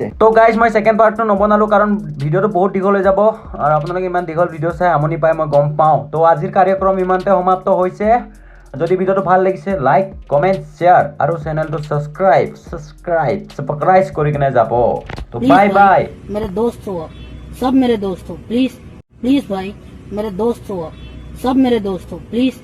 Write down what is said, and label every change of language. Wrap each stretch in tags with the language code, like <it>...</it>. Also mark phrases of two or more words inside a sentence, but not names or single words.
<as>তো গাইজ মই</as> <en>second part</en> <as>নবনালো, কাৰণ ভিডিঅ'টো বহুত দীঘল হৈ যাব, আৰু আপোনালোকে ইমান দীঘল ভিডিঅ' চাই আমনি পায় মই গম পাওঁ। তো আজিৰ কাৰ্যক্ৰম ইমানতে সমাপ্ত হৈছে। যদি ভিডিঅ'টো ভাল লাগিছে</as> <en>like comment share</en> <as>আৰু চেনেলটো ছাবস্ক্ৰাইব কৰি কিনে যাব। তো বাই বাই।</as> <hi>मेरे दोस्त हो आप, सब मेरे दोस्त हो, प्लीज प्लीज भाई मेरे दोस्त हो आप, सब मेरे दोस्त हो, प्लीज।</hi>